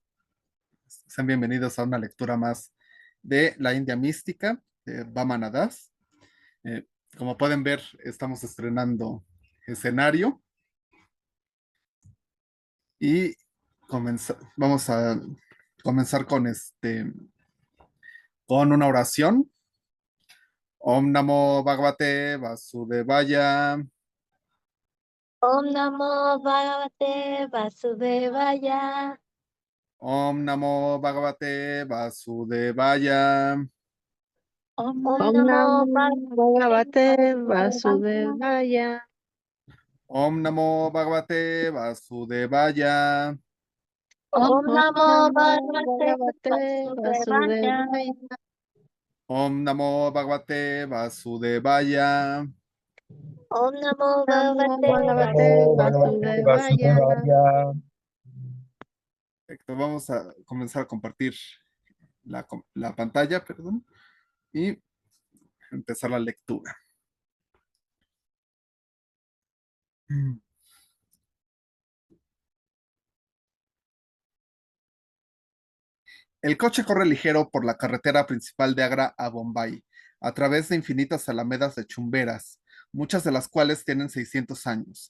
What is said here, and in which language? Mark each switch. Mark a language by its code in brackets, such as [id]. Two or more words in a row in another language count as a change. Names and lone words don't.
[es] Sean bienvenidos a una lectura más de la India mística de Vamana Das. Eh, Como pueden ver, estamos estrenando escenario y vamos a comenzar con con una oración. [sa] Om Namo Bhagavate Vasudevaya. Om Namo Bhagavate Vasudevaya. Om Namo Bhagavate Vasudevaya. Om Om Namo Namo Bhagavate Bhagavate Vasudevaya. Vasudevaya. Om Namo Bhagavate Vasudevaya. Om Om Namo Namo Bhagavate Bhagavate Vasudevaya. Vasudevaya. Om Namo Bhagavate Vasudevaya. Om Namo Namo Bhagavate Bhagavate Namo Bhagavate Vasudevaya. Vasudevaya. [es] Perfecto, vamos a comenzar a compartir la pantalla, perdón, y empezar la lectura. El coche corre ligero por la carretera principal de Agra a Bombay, a través de infinitas alamedas de chumberas, muchas de las cuales tienen 600 años.